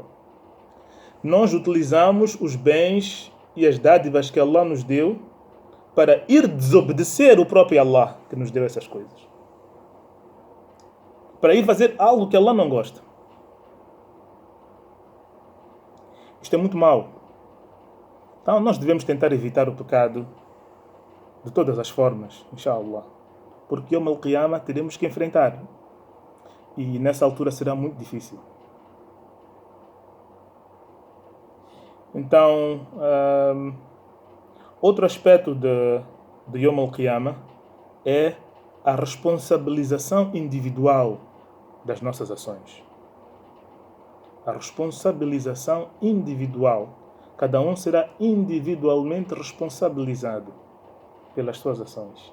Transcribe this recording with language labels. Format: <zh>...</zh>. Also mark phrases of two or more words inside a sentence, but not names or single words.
<pt>Nós utilizamos os bens e as dádivas que Allah nos deu para ir desobedecer o próprio Allah que nos deu essas coisas. Para ir fazer algo que Allah não gosta. Isto é muito mau. Então nós devemos tentar evitar o pecado de todas as formas, inshallah. Porque</pt> <ar>يوم القيامة</ar> <pt>teremos que enfrentar. E nessa altura será muito difícil. Então, outro aspecto de</pt> <ar>يوم القيامة</ar> <pt>é a responsabilização individual das nossas ações. A responsabilização individual. Cada um será individualmente responsabilizado pelas suas ações.</pt>